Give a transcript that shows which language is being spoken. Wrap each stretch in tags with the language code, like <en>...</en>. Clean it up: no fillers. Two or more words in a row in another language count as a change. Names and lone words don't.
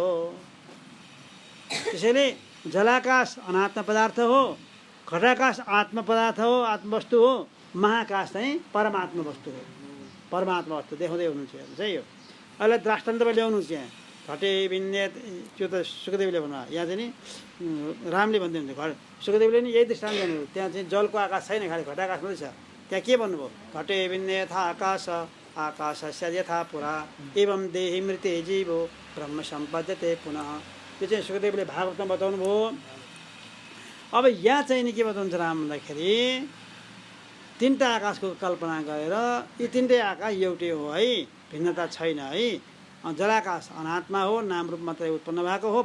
<ne>त्यसैले जलाकाश अनात्म पदार्थ हो, घटाकाश आत्म पदार्थ हो, आत्मवस्तु हो, महाकाश चाहिँ परमात्मा वस्तु हो, परमात्मा वस्तु देखाउँदै हुनुहुन्छ चाहिँ। यो अहिले दृष्टान्तमा ल्याउनु चाहिँ</ne> <sa>घटे बिन्ने,</sa> <ne>त्यो त सुखदेवले भन्नु, यहाँ चाहिँ नि रामले भन्दै हुन्छ। सुखदेवले नि यही दृष्टान्त गर्नु, त्यहाँ चाहिँ जलको आकाश छैन, खालि घटाकाश मात्रै छ। त्यहाँ के भन्नुभयो,</ne> <sa>घटे बिन्ने यथा आकाश आकाशस्य यथा पुरा एवं देहि मृते जीवो ब्रह्म सम्पद्यते पुनः।</sa> <ne>यो चाहिँ सुखदेवले भागवतमा बताउनु भयो। अब यहाँ चाहिँ नि के बताउनुहुन्छ राम भन्दाखेरि तीनटा आकाशको कल्पना गरेर यी तीनटै आकाश एउटै हो है, भिन्नता छैन है। जलाकाश अनात्मा हो, नाम रूप मात्रै उत्पन्न भएको हो।</ne>